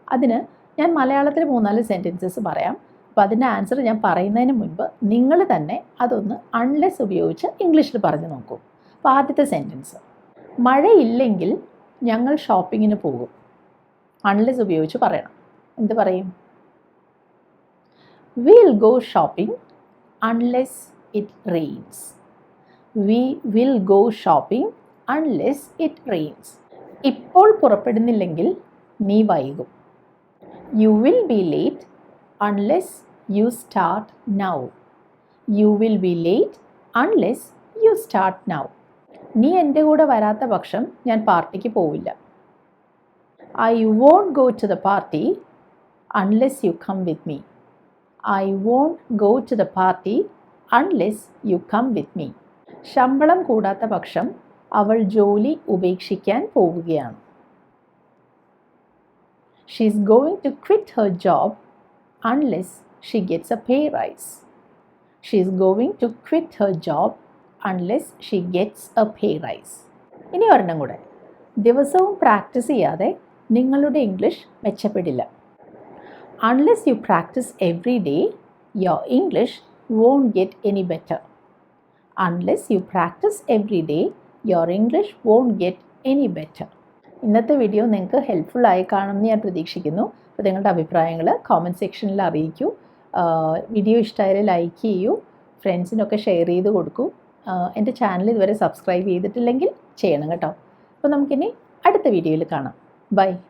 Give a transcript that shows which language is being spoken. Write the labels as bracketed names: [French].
[Malayalam] അതിന് ഞാൻ മലയാളത്തിൽ 3-4 സെൻറ്റൻസസ് പറയാം. അപ്പോൾ അതിൻ്റെ ആൻസർ ഞാൻ പറയുന്നതിന് മുൻപ് നിങ്ങൾ തന്നെ അതൊന്ന് അൺലെസ് ഉപയോഗിച്ച് ഇംഗ്ലീഷിൽ പറഞ്ഞു നോക്കൂ. അപ്പോൾ ആദ്യത്തെ സെൻറ്റൻസ്, മഴയില്ലെങ്കിൽ ഞങ്ങൾ ഷോപ്പിങ്ങിന് പോകും. അൺലെസ് ഉപയോഗിച്ച് പറയണം. എന്ത് പറയും? [English] Will go shopping unless it rains. We will go shopping unless it rains. [Malayalam] ഇപ്പോൾ പുറപ്പെടുന്നില്ലെങ്കിൽ നീ വൈകും. [English] You will be late unless you start now. You will be late unless you start now. [Malayalam] നീ എൻ്റെ കൂടെ വരാത്ത പക്ഷം ഞാൻ പാർട്ടിക്ക് പോവില്ല. [English] I won't go to the party unless you come with me. I won't go to the party unless you come with me. [Malayalam] ശമ്പളം കൂടാത്ത പക്ഷം അവൾ ജോലി ഉപേക്ഷിക്കാൻ പോവുകയാണ്. [English] She is going to quit her job unless she gets a pay rise. She is going to quit her job unless she gets a pay rise. [Malayalam] ഇനി ഒരെണ്ണം കൂടെ. ദിവസവും പ്രാക്ടീസ് ചെയ്യാതെ നിങ്ങളുടെ English മെച്ചപ്പെടില്ല. [English] Unless you practice every day, your English won't get any better. Unless you practice every day, your English won't get any better. [Malayalam] ഇന്നത്തെ video നിങ്ങൾക്ക് helpful ആയി കാണുമെന്ന് ഞാൻ പ്രതീക്ഷിക്കുന്നു. അപ്പോൾ നിങ്ങളുടെ അഭിപ്രായങ്ങൾ കോമൻറ്റ് സെക്ഷനിൽ അറിയിക്കൂ. വീഡിയോ ഇഷ്ടമായാൽ ലൈക്ക് ചെയ്യൂ, ഫ്രണ്ട്സിനൊക്കെ ഷെയർ ചെയ്ത് കൊടുക്കൂ. എൻ്റെ ചാനൽ ഇതുവരെ സബ്സ്ക്രൈബ് ചെയ്തിട്ടില്ലെങ്കിൽ ചെയ്യണം കേട്ടോ. അപ്പോൾ നമുക്കിനി അടുത്ത വീഡിയോയിൽ കാണാം. ബൈ.